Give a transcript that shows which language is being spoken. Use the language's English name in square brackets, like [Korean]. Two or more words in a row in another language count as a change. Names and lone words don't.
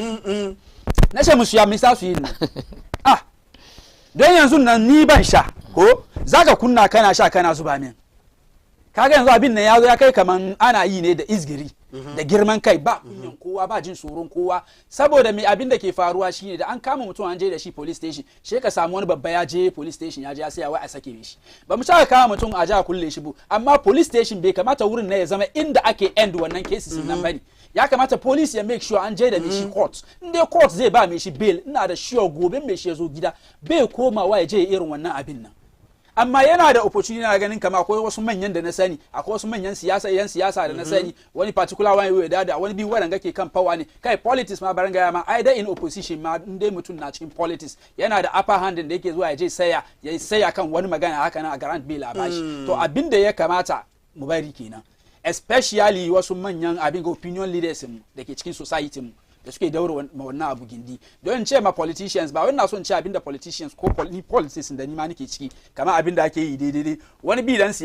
[Hausa] na ce musu ya misa su yi nan don yanzu nan ni ban sha ko zaka kunna kana sha kana zuba min kaga yanzu abin nan yazo ya kai kaman ana yi ne da izgiri da girman kai ba kunyan kowa ba jin tsoron kowa saboda me abin da ke faruwa shine da an kama mutum an je da shi [English] police station [Hausa] she ka samu wani babba ya je [English] police station [Hausa] ya je ya saya wai a sake shi ba mu saka kama mutum a ja kulle shi bu amma [English] police station [Hausa] bai kamata wurin ne ya zama inda ake end wannan cases nan bane ya kamata police ya [English] make sure [Hausa] an je da me shi court in dai court zai ba me shi bail ina da sure gobe me shi ya zo gida bai komawa ya je irin wannan abin nan amma yana da opportunity na ganin kama akwai wasu manyan da na sani akwai wasu manyan siyasa da na sani wani particular wani da wani bi wadanda ke kan power ne kai politics ma baran gaya ma [English] either in opposition [Hausa] ma in dai mutum na cikin politics yana da [English] upper hand [Hausa] da yake zuwa ya je saya kan wani magana haka na a grant bill a bashi to abin da ya kamata mu bari kenan especially wasu manyan abin [English] opinion leaders [Hausa] da ke cikin society mu da suke daura wannan abu gindi don ce ma politicians ba wani na son ce abinda politicians ko politics da ni ma nake ciki kamar abinda ake yi daidai wani bi dan